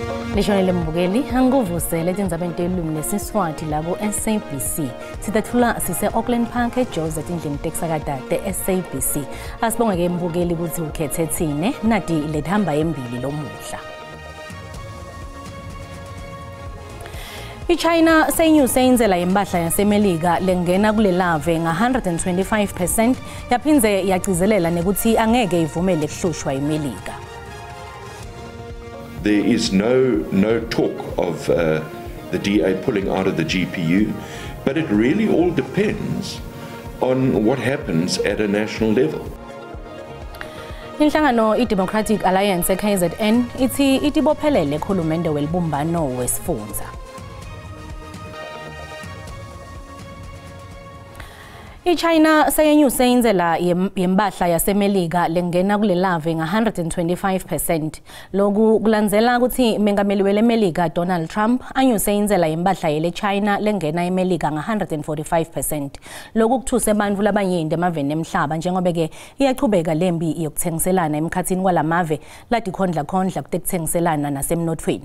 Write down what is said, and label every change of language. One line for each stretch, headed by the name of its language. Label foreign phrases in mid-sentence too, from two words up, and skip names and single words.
Swati: Lishonele mbukeli anguvusele tindzabeni telulwimi lesiswati labo SABC sitathula sise Auckland Park eJoseph endlini tekusakata te-SABC asibongeke mbukeli ukuthi ukhethe thine nati lethamba embili lomuhla. iChina seyinyuse indlela yempahla yasemelika lengena kulelave nga-125% yaphinze yagcizelela nekuthi angeke ivumele kuhlushwa imelika.
English: There is no talk of the DA pulling out of the GPU, but it really all depends on what happens at a national level.
Swati: Inhlangano iDemocratic Alliance KZN ithi itibophelele khulumende welibumbano wesifundza. iChina seyenyuse indlela yempahla yasemelika lengena kulelave nga-125%. Loku kulandzela ukuthi mengameli welemelika Donald Trump anyuse indlela yempahla yeleChina lengena emelika nga-145%. Loku kuthuse bantfu labanyenti emaveni emhlaba njengoba ke iyachubeka lembi yokuthengiselana emkhatsini kwalamave latikhondla kutekuthengiselana nasemnothweni.